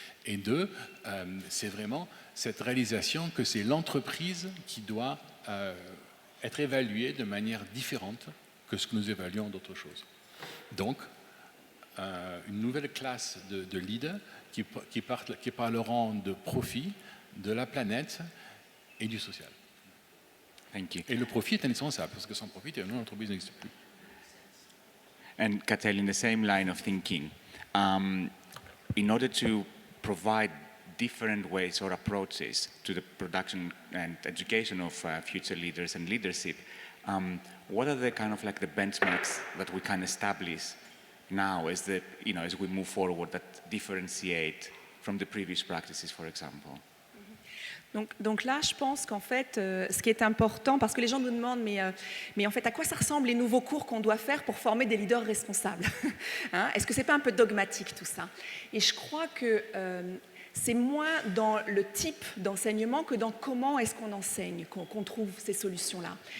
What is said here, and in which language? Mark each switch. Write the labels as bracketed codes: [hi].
[fr] Et deux, c'est vraiment cette réalisation que c'est l'entreprise qui doit être évaluée de manière différente que ce que nous évaluons d'autres choses. Donc, une nouvelle classe de leaders qui parleront de profit, de la planète et du social. [en] Thank you. [fr] Et le profit est indispensable, parce que sans profit, l'entreprise n'existe plus. [en] And Catel, in the same line of thinking, in order to provide different ways or approaches to the production and education of future leaders and leadership, what are the kind of like the benchmarks that we can establish now as we move forward that differentiate from the previous practices, for example? [fr] Donc là, je pense qu'en fait, ce qui est important, parce que les gens nous demandent, mais en fait, à quoi ça ressemble les nouveaux cours qu'on doit faire pour former des leaders responsables hein? Est-ce que c'est pas un peu dogmatique tout ça? Et je crois que c'est moins dans le type d'enseignement que dans comment est-ce qu'on enseigne qu'on trouve ces solutions-là.